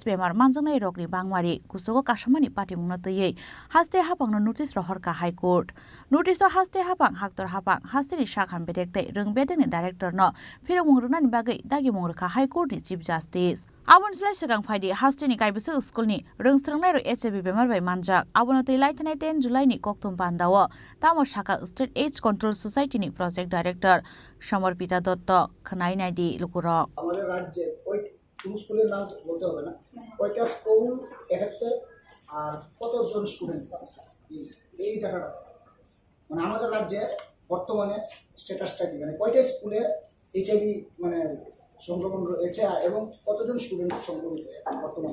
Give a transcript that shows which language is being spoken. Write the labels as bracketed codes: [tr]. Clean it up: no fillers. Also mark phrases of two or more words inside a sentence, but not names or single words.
[trp] bemar manjaknai rokni bangmari kusugo kasamani party mungna tei haste hapangno notice rohorka [en] high court notice [trp] o haste hapang haktor hapang hasteni shakham bedek tei rungbedeni director no phirok mungrunani bagai dagi mungrukha [en] high court [trp] ni [en] chief justice [trp] abon slai segang phaidi hasteni kaibisa school ni rungsrungnai rok HIV bemar bai manjak abono tei laithanai 10 July ni koktom pandao tamo shaka state AIDS control society ni [en] project director [trp] সমর্পিতা দত্ত খনাই নাইদি লুকুরক [bn] আমাদের রাজ্যে ওই কোন স্কুলের নাম বলতে হবে না, ওইটা স্কুল এফেক্টে আর কতজন স্টুডেন্ট এই টাকাটা মানে আমাদের রাজ্যে বর্তমানে স্ট্যাটাসটা কি মানে কয়টা স্কুলে এইচআইভি মানে সংক্রমণ রয়েছে এবং কতজন স্টুডেন্ট সংক্রমিত বর্তমানে